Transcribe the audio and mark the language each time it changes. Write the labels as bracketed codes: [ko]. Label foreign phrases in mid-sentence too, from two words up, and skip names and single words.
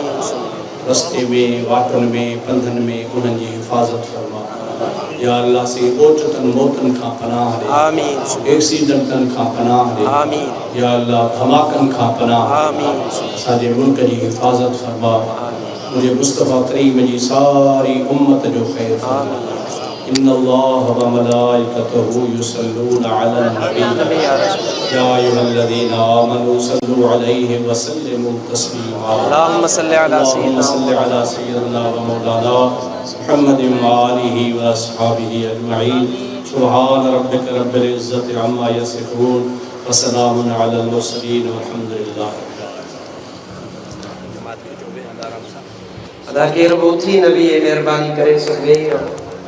[sd] रस्ते में वाटुनि में पंधनि में उन्हनि जी हिफ़ाज़त फरमा या अल्लाह से ओचतनि मौतनि खां पनाह ॾे आमीन एक्सीडेंटनि खां पनाह ॾे आमीन या अल्लाह धमाकनि खां पनाह आमीन असांजे मुल्क जी हिफ़ाज़त फरमा मुंहिंजे मुस्तफ़ा करीम जी सारी उम्मत जो ख़ैर फरमा [ar] إن الله وملائكته يصلون على النبي يا أيها الذين آمنوا صلوا عليه وسلموا تسليما اللهم صل على سيدنا ومولانا محمد وآله وأصحابه أجمعين سبحان ربك رب العزة عما يصفون وسلام على المرسلين والحمد لله [sd] अदा केर बि उथी न बीहे महिरबानी करे सभु वेही रहो